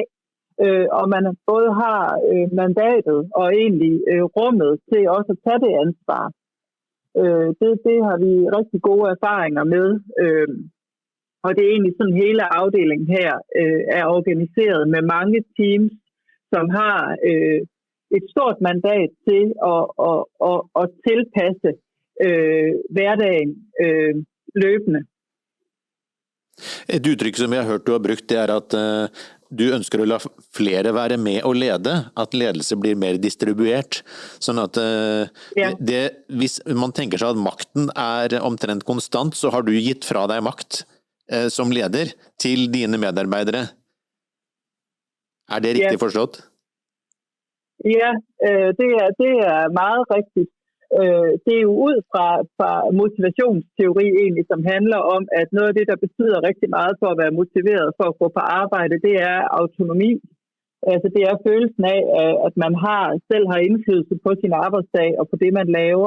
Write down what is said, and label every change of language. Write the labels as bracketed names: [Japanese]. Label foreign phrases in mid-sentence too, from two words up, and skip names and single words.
[Danish] Og man både har mandatet og egentlig rummet til også at tage det ansvar. Det har vi rigtig gode erfaringer med. Og det er egentlig sådan, hele afdelingen her er organiseret med mange teams, som har et stort mandat til at tilpasse hverdagen løbende. [Norwegian] Et uttrykk som jeg har hørt du har brukt, det er at du ønsker å la flere være med og lede, at ledelse blir mer distribuert, sånn at hvis man tenker seg at makten er omtrent konstant, så har du gitt fra deg makt som leder til dine medarbeidere. Er det riktig forstått? [Danish] Ja, det er meget rigtigt. Det er jo ud fra motivationsteori egentlig, som handler om, at noget af det, der betyder rigtig meget for at være motiveret for at gå på arbejde, det er autonomi. Altså det er følelsen af, at man selv har indflydelse på sin arbejdsdag og på det, man laver.